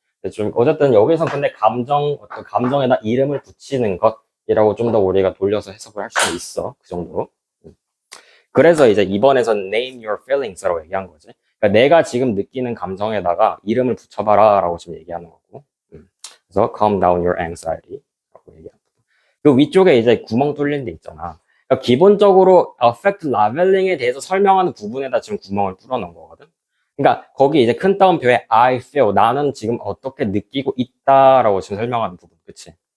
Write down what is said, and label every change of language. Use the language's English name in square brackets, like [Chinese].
[Korean] 근데 좀 어쨌든 여기서 근데 감정 어떤 감정에다 이름을 붙이는 것이라고 좀 더 우리가 돌려서 해석을 할 수 있어 그 정도로. 그래서 이제 이번에선 [English] name your feelings [Korean] 라고 얘기한 거지. 그러니까 내가 지금 느끼는 감정에다가 이름을 붙여봐라라고 지금 얘기하는 거고. [English] 그래서 calm down your anxiety라고 [Korean] 얘기합니다. 그 위쪽에 이제 구멍 뚫린 데 있잖아. 그러니까 기본적으로 affect leveling에 대해서 설명하는 부분에다 지금 구멍을 뚫어놓은 거거든. 그러니까 거기 이제 큰 따옴표에 I feel 나는 지금 어떻게 느끼고 있다라고 지금 설명하는 부분, 그치?